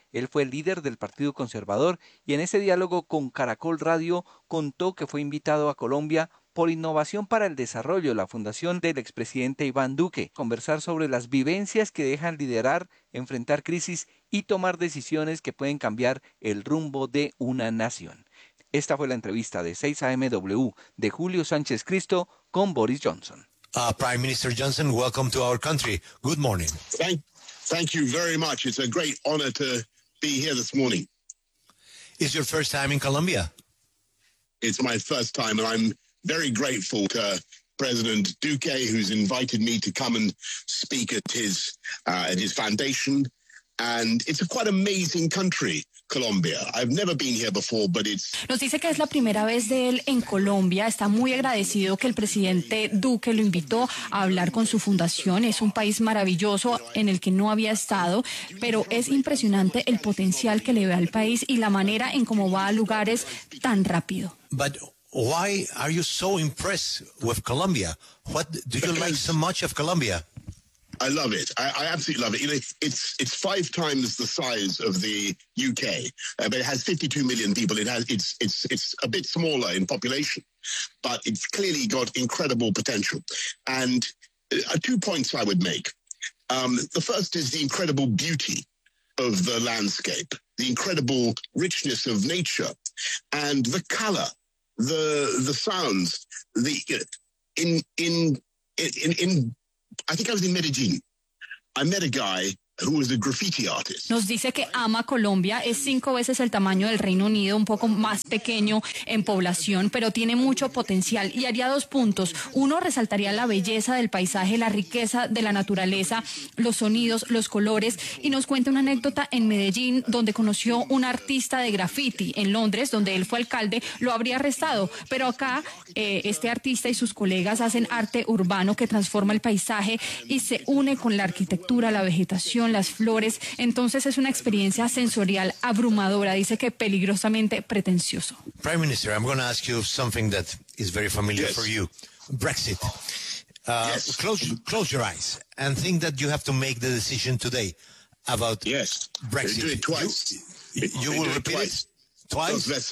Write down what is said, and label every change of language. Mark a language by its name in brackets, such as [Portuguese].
[Spanish] Él fue líder del Partido Conservador y en ese diálogo con Caracol Radio contó que fue invitado a Colombia por Innovación para el Desarrollo, la fundación del expresidente Iván Duque, conversar sobre las vivencias que dejan liderar, enfrentar crisis y tomar decisiones que pueden cambiar el rumbo de una nación. Esta fue la entrevista de 6AMW de Julio Sánchez Cristo con Boris Johnson. [English] Prime Minister Johnson, welcome to our country. Good morning. Thank you very much. It's a great honor to be here this morning. Is your first time in Colombia? It's my first time, and I'm very grateful to President Duque, who's invited me to come and speak at his foundation. And it's a quite amazing country. Colombia. I've never been here before, but it's... [Spanish] Nos dice que es la primera vez de él en Colombia. Está muy agradecido que el presidente Duque lo invitó a hablar con su fundación. Es un país maravilloso en el que no había estado, pero es impresionante el potencial que le ve al país y la manera en cómo va a lugares tan rápido. [English] But why are you so impressed with Colombia? What do you like so much of Colombia? I love it. I absolutely love it. You know, it's five times the size of the UK, but it has 52 million people. It's a bit smaller in population, but it's clearly got incredible potential. And two points I would make. The first is the incredible beauty of the landscape, the incredible richness of nature, and the color, the sounds, the I think I was in Medellin. I met a guy who was a graffiti artist. [Spanish] Nos dice que ama Colombia, es cinco veces el tamaño del Reino Unido, un poco más pequeño en población, pero tiene mucho potencial. Y haría dos puntos. Uno, resaltaría la belleza del paisaje, la riqueza de la naturaleza, los sonidos, los colores. Y nos cuenta una anécdota en Medellín, donde conoció un artista de graffiti. En Londres, donde él fue alcalde, lo habría arrestado. Pero acá, este artista y sus colegas hacen arte urbano que transforma el paisaje y se une con la arquitectura, la vegetación, las flores. Entonces es una experiencia sensorial abrumadora, dice que peligrosamente pretencioso. [English] Prime Minister, I'm going to ask you something that is very familiar yes. for you. Brexit. Yes. Close your eyes and think that you have to make the decision today about yes. Brexit. They do it twice. You will repeat it twice?